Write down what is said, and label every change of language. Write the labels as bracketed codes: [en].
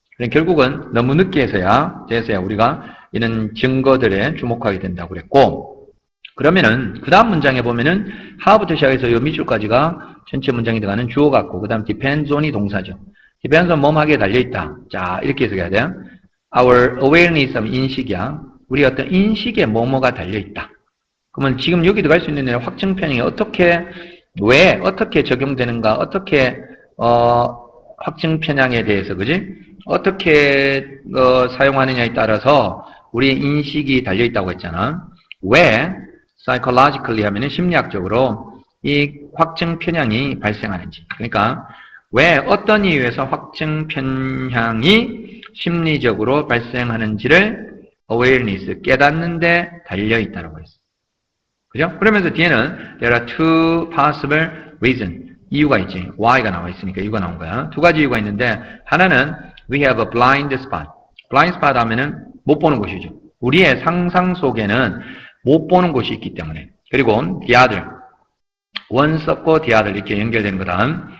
[ko] 그러니까 결국은 너무 늦게 해서야 우리가 이런 증거들에 주목하게 된다고 그랬고, 그러면은 그 다음 문장에 보면은 하부터 시작해서 요 밑줄까지가 전체 문장이 들어가는 주어 같고, 그 다음 [en] depends on [ko] 이 동사죠. [en] depends on [ko] 뭐뭐하기에 달려있다. 자, 이렇게 해석해야 돼요. [en] our awareness [ko] 인식이야. 우리 어떤 인식에 뭐뭐가 달려있다. 그러면 지금 여기 들어갈 수 있는 내용 확증 편향이 왜 어떻게 적용되는가, 어떻게 확증 편향에 대해서, 그지? 어떻게 사용하느냐에 따라서 우리의 인식이 달려있다고 했잖아. 왜 psychologically 하면은 심리학적으로 이 확증 편향이 발생하는지. 그러니까 왜 어떤 이유에서 확증 편향이 심리적으로 발생하는지를 awareness, 깨닫는데 달려있다고 했어. 그죠? 그러면서 뒤에는 [en] there are two possible reasons, [ko] 이유가 있지. why가 나와 있으니까 이유가 나온 거야. 두 가지 이유가 있는데, 하나는 [en] we have a blind spot. [ko] blind spot 하면은 못 보는 곳이죠. 우리의 상상 속에는 못 보는 곳이 있기 때문에. 그리고 the other, one 썼고 the other 이렇게 연결되는 거다.